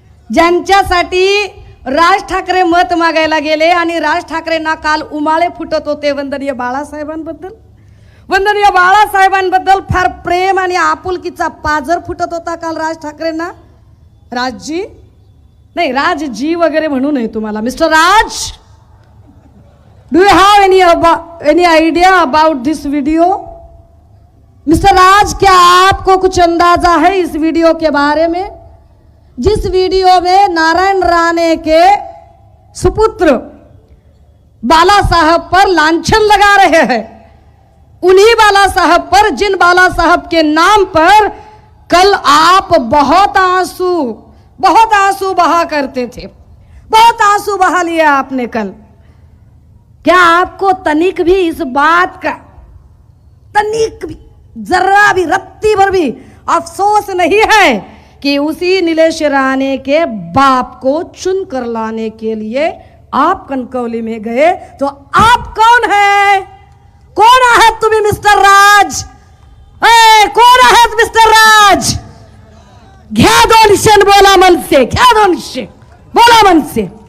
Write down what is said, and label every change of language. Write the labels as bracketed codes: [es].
[mr] ज्यांच्यासाठी राज ठाकरे मत मागायला गेले आणि राज ठाकरेंना काल उमाळे फुटत होते वंदनीय बाळासाहेबांबद्दल, वंदनीय बाळासाहेबांबद्दल फार प्रेम आणि आपुलकीचा पाजर फुटत होता काल राज ठाकरेंना. राजजी नाही, राजजी वगैरे म्हणू नये तुम्हाला. [en] Mister Raj, do you have any idea about this video? [hi] Mister राज, क्या आपको कुछ अंदाजा है इस वीडियो के बारे में? जिस वीडियो में नारायण राणे के सुपुत्र बाला साहब पर लांछन लगा रहे हैं, उन्हीं बाला साहब पर, जिन बाला साहब के नाम पर कल आप बहुत आंसू बहा करते थे, बहुत आंसू बहा लिया आपने कल. क्या आपको तनिक भी इस बात का, तनिक भी, जरा भी, रत्ती भर भी अफसोस नहीं है कि उसी नीलेश राणे के बाप को चुन कर लाने के लिए आप कणकवली में गए? तो आप कौन है? [mr] कोण आहात तुम्ही मिस्टर राज? कोण आहात मिस्टर राज? घ्या 2 निश्चय, बोला मनसे, घ्या 2 निश्चय, बोला मनसे.